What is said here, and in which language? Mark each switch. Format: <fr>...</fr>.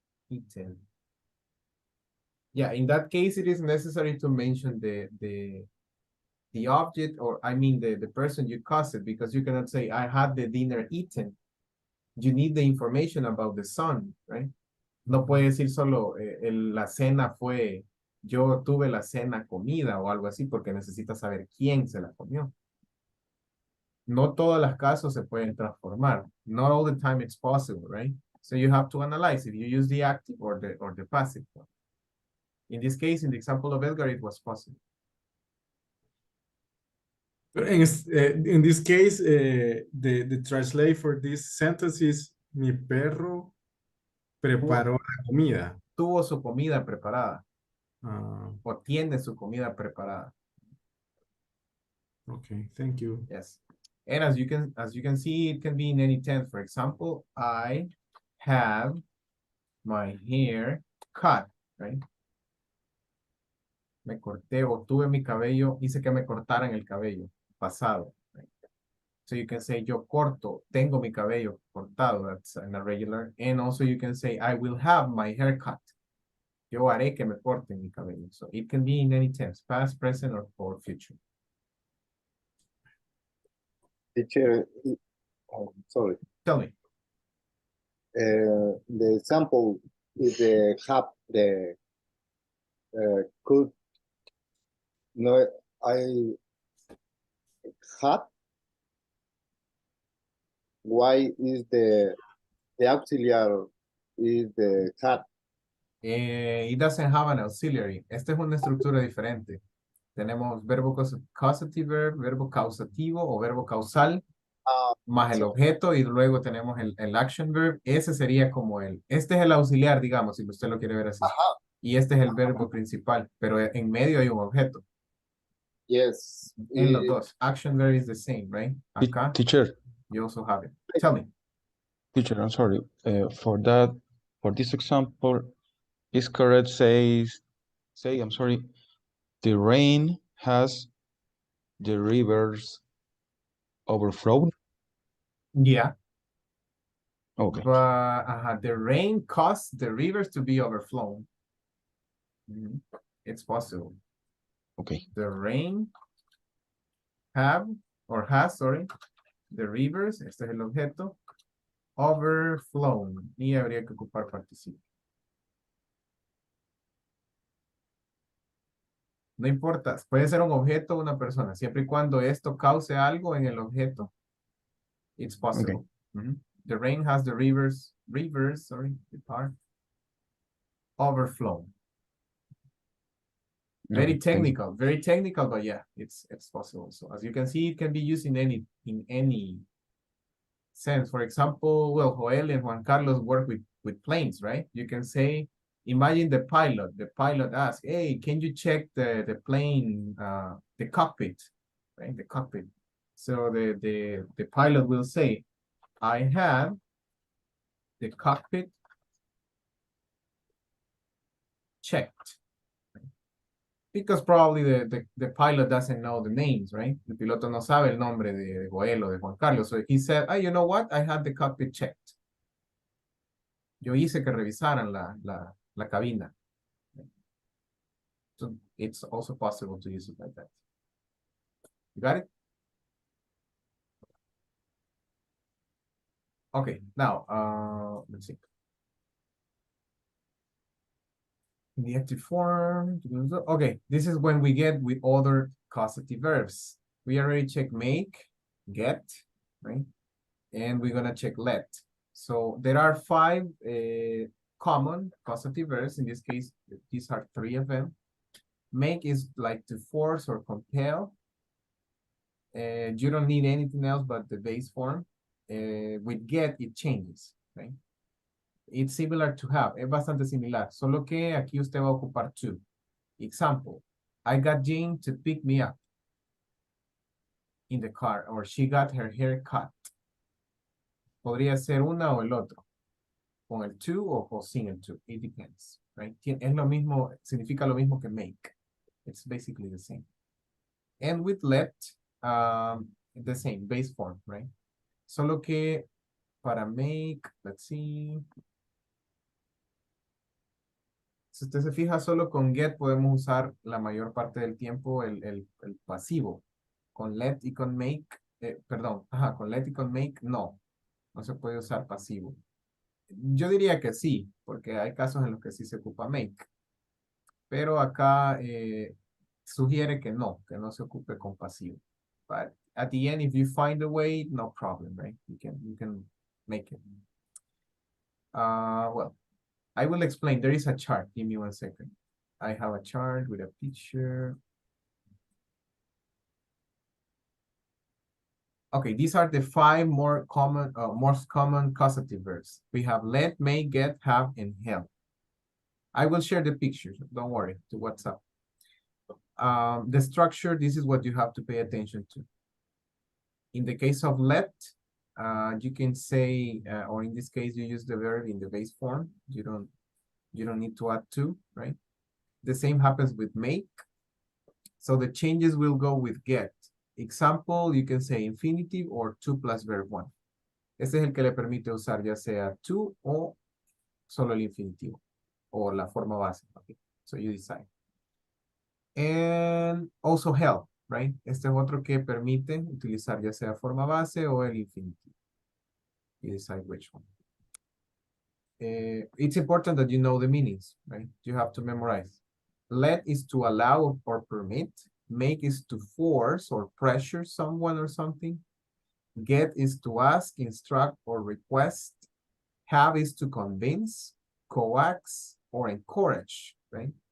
<en>Eaten. Yeah, in that case, it is necessary to mention the object, or I mean the person you caused it, because you cannot say I had the dinner eaten. You need the information about the son, right?</en> <es>No puede decir solo la cena fue, yo tuve la cena comida o algo así, porque necesita saber quién se la comió. No todas las casos se pueden transformar.</es> <en>Not all the time it's possible, right? So you have to analyze if you use the active or the passive one. In this case, in the example of Edgar, it was possible. In this case, the translate for this sentence is</en> <es>mi perro preparó la comida. Tuvo su comida preparada. O tiene su comida preparada.</es> <en>Okay, thank you. Yes. And as you can see, it can be in any tense. For example, I have my hair cut, right?</en> <es>Me corté o tuve mi cabello, hice que me cortaran el cabello, pasado.</es> <en>Right? So you can say,</en> <es>yo corto, tengo mi cabello cortado,</es> <en>that's in a regular. And also you can say, I will have my hair cut.</en> <es>Yo haré que me corten mi cabello.</es> <en>So it can be in any tense, past, present, or future. Teacher, sorry. Tell me. The example is the have the could no I had. Why is the auxiliary is the had? It doesn't have an auxiliary.</en> <es>Esta es una estructura diferente. Tenemos verbo causative verb, verbo causativo o verbo causal, más el objeto, y luego tenemos el action verb. Ese sería como este es el auxiliar, digamos, si usted lo quiere ver así. Y este es el verbo principal, pero en medio hay un objeto.</es> <en>Yes.</en> <es>En los dos.</es> <en>Action verb is the same, right?</en> <es>Acá.</es> <en>Teacher. You also have it. Tell me. Teacher, I'm sorry. For this example, is correct say, I'm sorry, the rain has the rivers overflowed? Yeah. Okay. But the rain caused the rivers to be overflown. Mhm. It's possible. Okay. The rain have or has, sorry, the rivers,</en> <es>este es el objeto,</es> <en>overflown.</en> <es>Y habría que ocupar participio. No importa, puede ser un objeto o una persona, siempre y cuando esto cause algo en el objeto,</es> <en>it's possible. Mhm. The rain has the rivers, sorry, the part, overflown. Very technical, but yeah, it's possible. So as you can see, it can be used in any sense. For example, well, Joel and Juan Carlos work with planes, right? You can say, imagine the pilot. The pilot asks, hey, can you check the plane, the cockpit, right? The cockpit. So the pilot will say, I have the cockpit checked. Because probably the pilot doesn't know the names, right?</en> <es>El piloto no sabe el nombre de Joel o de Juan Carlos.</es> <en>So he said, you know what? I had the cockpit checked.</en> <es>Yo hice que revisaran la cabina.</es> <en>So it's also possible to use it like that. You got it? Okay, now, let's see. In the active form, okay, this is when we get with other causative verbs. We already checked make, get, right? And we're gonna check let. So there are 5 common causative verbs. In this case, these are 3 of them. Make is like to force or compel. You don't need anything else but the base form. With get, it changes, right? It's similar to have,</en> <es>es bastante similar, solo que aquí usted va a ocupar to.</es> <en>Example, I got Jean to pick me up in the car, or she got her hair cut.</en> <es>Podría ser una o el otro, con el to o sin el to,</es> <en>it depends, right?</en> <es>Es lo mismo, significa lo mismo que make.</es> <en>It's basically the same. And with let, the same, base form, right?</en> <es>Solo que para make,</es> <en>let's see.</en> <es>Si usted se fija, solo con get podemos usar la mayor parte del tiempo el pasivo. Con let y con make, perdón, con let y con make, no se puede usar pasivo. Yo diría que sí, porque hay casos en los que sí se ocupa make. Pero acá sugiere que no se ocupe con pasivo.</es> <en>But at the end, if you find a way, no problem, right? You can make it. Well, I will explain. There is a chart. Give me 1 second. I have a chart with a picture. Okay, these are the 5 most common causative verbs. We have let, may, get, have, and help. I will share the pictures. Don't worry, to WhatsApp. The structure, this is what you have to pay attention to. In the case of let, you can say, or in this case, you use the verb in the base form. You don't need to add to, right? The same happens with make. So the changes will go with get. Example, you can say infinitive or to plus verb 1.</en> <es>Este es el que le permite usar ya sea to o solo el infinitivo o la forma base.</es> <en>Okay? So you decide. And also help, right?</en> <es>Este es otro que permite utilizar ya sea forma base o el infinitivo.</es> <en>You decide which one. It's important that you know the meanings, right? You have to memorize. Let is to allow or permit. Make is to force or pressure someone or something. Get is to ask, instruct, or request. Have is to convince, coax, or encourage, right?</en>